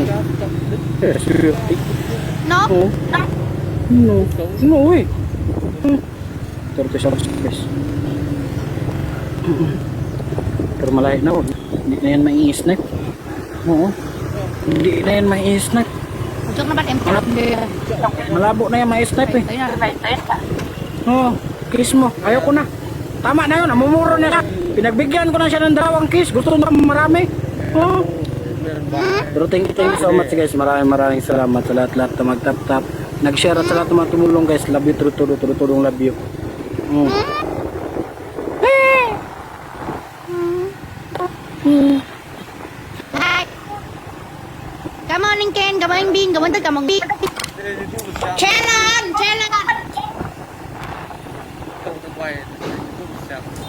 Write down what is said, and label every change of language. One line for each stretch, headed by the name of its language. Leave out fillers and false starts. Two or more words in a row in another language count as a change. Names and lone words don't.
English: Yes,
Vietnamese: nó.
English: oh. No. No, uy. 30 seconds guys.
Filipino: Pero malayo na. Hindi na yan mai-snipe. Oo. Hindi na yan mai-snipe.
Vietnamese: Hồi trước nó bắt em chặt đi.
Filipino: Malabo na yan mai-snipe eh.
Vietnamese: Đấy là phải
Filipino: Oo. Kiss mo. Ayoko na. Tama na yun. Namumuro na siya. Pinagbigyan ko na siya ng dalawang kiss. Gusto na marami. Oo. Pero
English: thank you so much guys.
Filipino: Maraming salamat sa lahat-lahat na mag-tap-tap. Nag-share at sa lahat na mga tumulong guys.
English: Love you, tulong love you. Hai.
Vietnamese: Cảm ơn anh Ken, cảm ơn anh Bin, cảm ơn tất cả mọi người. Share lên, share lên. Không tôi quay YouTube xem.